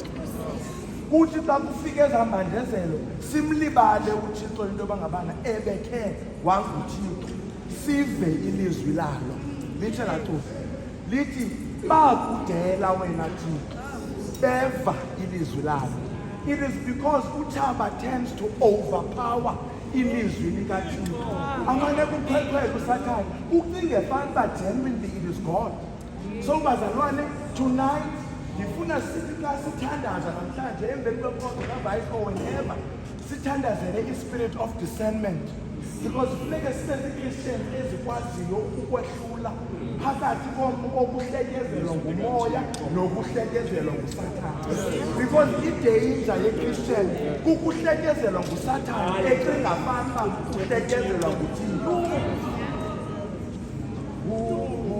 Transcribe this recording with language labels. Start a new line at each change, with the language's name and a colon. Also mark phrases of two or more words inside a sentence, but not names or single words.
Xhosa: Kuthi xa kufika ezambandezelo simlibale uThixo into yoba ngabana ebekhe wanguThixo, sive ilizwi lalo. Litshe laa culo lithi bakudela wena Thixo beva ilizwi lalo.
English: It is because uthaba tends to overpower
Xhosa: ilizwi likaThixo. Amane kuqheqheka uSathane ucinge fana
English: genuinely it is God.
Xhosa: So bazalwane, tonight ndifuna sithi xa sithandaza namhlanje emveni kwekhonto kaVice
English: or whenever
Xhosa: sithandazele i-
English: spirit of discernment,
Xhosa: because funeke sibe zii-Christians ezikwaziyo ukwehlula phakathi kokuhlekezelwa ngumoya nokuhlekezelwa nguSathane. Because idanger ye-Christian kukuhlekezelwa nguSathane ecinga fana uhlekezelwa nguThixo.